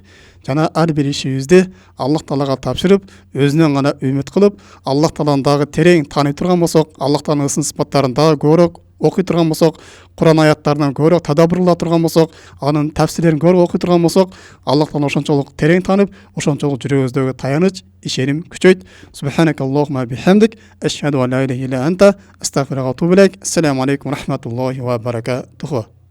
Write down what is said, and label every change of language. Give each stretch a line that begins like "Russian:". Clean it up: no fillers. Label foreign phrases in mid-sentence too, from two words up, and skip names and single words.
Kyrgyz: Жана ар бир ишибизди Аллах Таалага тапшырып, өзүнөн гана үмүт кылып, Аллах Тааланы дагы терең тааный турган болсок, Аллах Тааланын сын сыпаттарын дагы көбүрөөк окуй турган болсок, Кур'ан аяттарынан көбүрөөк тадаббур кыла турган болсок, анын тафсирлерин көбүрөөк окуй турган болсок, Аллах Тааланы ошончолук терең таанып, ошончолук жүрөгүбүздөгү таяныч, ишеним күчөйт.
Arabic: سبحانك اللهم وبحمدك، أشهد أن لا إله إلا أنت، أستغفرك وأتوب إليك. السلام عليكم ورحمة الله وبركاته.